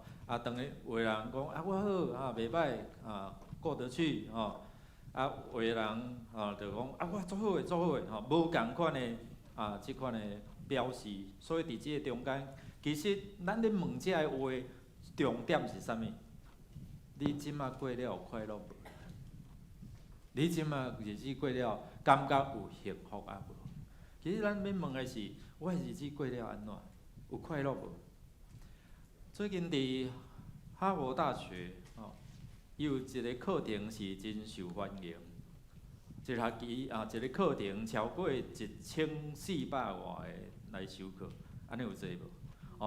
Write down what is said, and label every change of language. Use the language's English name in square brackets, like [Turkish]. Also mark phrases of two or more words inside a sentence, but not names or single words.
[Min Nan Chinese] 当然有的人讲我好，袂歹，过得去有的人就讲我足好诶，足好诶，无共款诶即款诶表示，所以伫即个中间，其实咱咧问遮个话，重点是啥物？你即马过了有快乐无？你即马日子过了，感觉有幸福无？其实咱要问的是，我日子过了安怎？有快乐无？最近伫哈佛大学有一个课程是真受欢迎，一学期一个课程超过1400外个来修课，安尼有济无？